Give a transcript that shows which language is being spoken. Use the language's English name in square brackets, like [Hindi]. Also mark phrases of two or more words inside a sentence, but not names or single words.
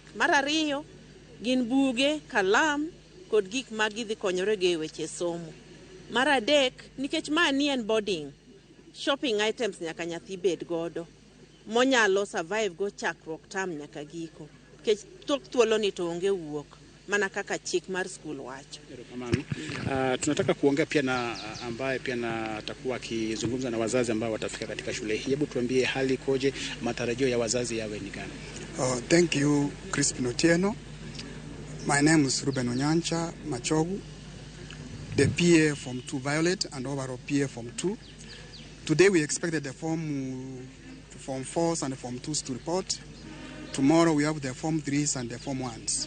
[Luo (Kenya and Tanzania)] Mar ariyo gin buge, kalam kod gik ma gidhi konyorege e weche somo. Mar adek, nikech ma ni en boarding, [English] shopping items [Luo (Kenya and Tanzania)] nyaka nyathi bed godo monyalo survive go chakruok tam nyaka giko. Kech tok thuolo ni to onge wuok mana kaka chik mar school wacho. [Swahili] Tunataka kuongea pia na ambaye pia atakuwa akizungumza na wazazi ambao watafika katika shule hii. Hebu tuambie hali koje, matarajio ya wazazi yawe ni gani? [English] Thank you, Crispin Otieno. My name is Ruben Onyancha Machogu, the PA Form 2 Violet and overall PA Form 2. Today we expected the Form 4s and the Form 2s to report. Tomorrow we have the Form 3s and the Form 1s.